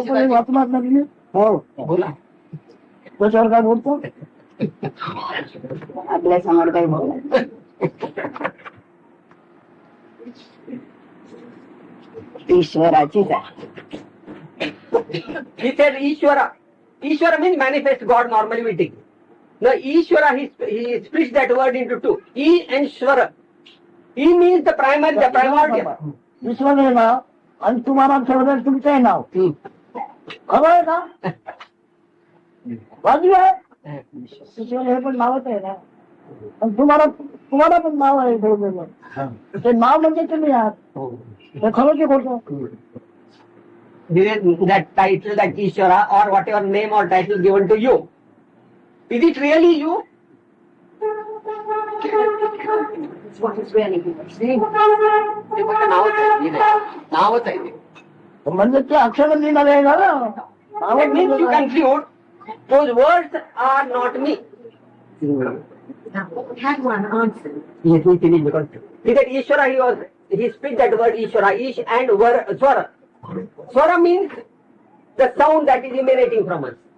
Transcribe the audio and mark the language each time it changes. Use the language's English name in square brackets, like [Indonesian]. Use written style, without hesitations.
[Marathi] वाचणार नाही हो बोला त्याच्यावर काय बोलतो आपल्या समोर काही बोला ईश्वराचीच आहे. [English] He said Ishvara. Ishvara means manifest God, normally we take. Now Ishvara, he splits that word into two. E and Shvara. E means the primary, the primordial. [Marathi] ईश्वर हे नाव आणि तुम्हाला ठेवलं तुमचं हे नाव खबर आहे का बाजू आहे ईश्वर हे पण नावच आहे ना आणि तुम्हाला पण नाव आहे ठेवलेलं ते नाव म्हणजे तुम्ही आहात हे खरं की खोटं [English] that title, that Ishvara, or whatever name or title given to you. Is it really you? It's what is really saying. [Marathi] ते फक्त नावच आहे, हे नाही. नावच आहे ते. म्हणजे ते अक्षर निघाले ना. [English] That means you conclude those words are not me. Now, had one answer. Yes, he finished because he said Ishvara, he speaks that word Ishvara, Ish and Swara. Swara means the sound that is emanating from us.